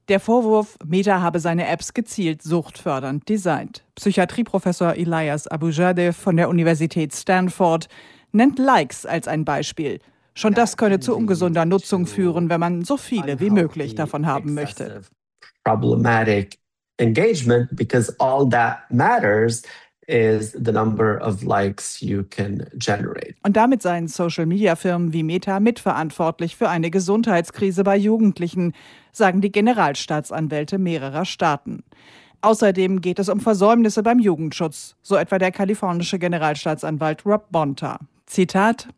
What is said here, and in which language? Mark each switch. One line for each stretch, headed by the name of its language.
German: Der Vorwurf, Meta habe seine Apps gezielt suchtfördernd designt. Psychiatrieprofessor Elias Abujadeh von der Universität Stanford nennt Likes als ein Beispiel. Schon das könne zu ungesunder Nutzung führen, wenn man so viele wie möglich davon haben möchte.
English: Problematic engagement, because all that matters is the number of likes you can generate.
German: Und damit seien Social-Media-Firmen wie Meta mitverantwortlich für eine Gesundheitskrise bei Jugendlichen, sagen die Generalstaatsanwälte mehrerer Staaten. Außerdem geht es um Versäumnisse beim Jugendschutz, so etwa der kalifornische Generalstaatsanwalt Rob Bonta. Zitat: